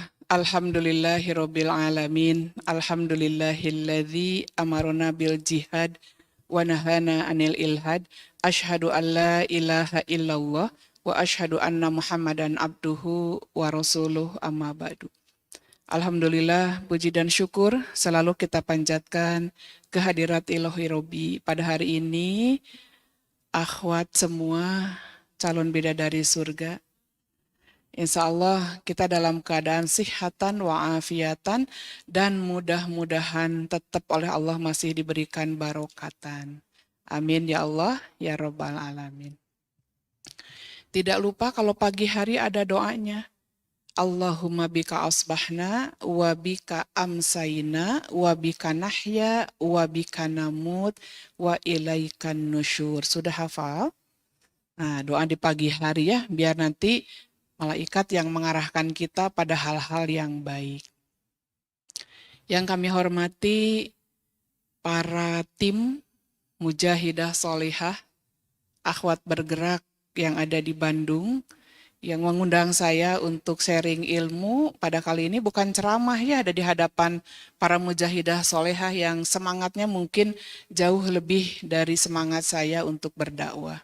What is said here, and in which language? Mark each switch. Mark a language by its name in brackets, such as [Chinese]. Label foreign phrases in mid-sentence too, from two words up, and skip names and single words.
[Arabic] الحمد لله رب العالمين. الحمد لله الذي أمرنا بالجهاد ونهانا عن الإلحاد. أشهد أن لا إله إلا الله وأشهد أن محمدا عبده ورسوله أما بعد. [Indonesian] Alhamdulillah, puji dan syukur selalu kita panjatkan kehadirat Ilahi Robbi pada hari ini. Akhwat semua calon bidadari surga, [Arabic] إن شاء الله [Indonesian] kita dalam keadaan [Arabic] صحةً وعافيةً [Indonesian] dan mudah-mudahan tetap oleh Allah masih diberikan barokatan. [Arabic] آمين يا الله يا رب العالمين. [Indonesian] Tidak lupa kalau pagi hari ada doanya. [Arabic] اللهم بك أصبحنا وبك أمسينا وبك نحيا وبك نموت وإليك النشور. [Indonesian] Sudah hafal? Nah, doa di pagi hari ya, biar nanti malaikat yang mengarahkan kita pada hal-hal yang baik. Yang kami hormati para tim Mujahidah Solihah, akhwat bergerak yang ada di Bandung, yang mengundang saya untuk sharing ilmu pada kali ini bukan ceramah ya, ada di hadapan para mujahidah solehah yang semangatnya mungkin jauh lebih dari semangat saya untuk berdakwah.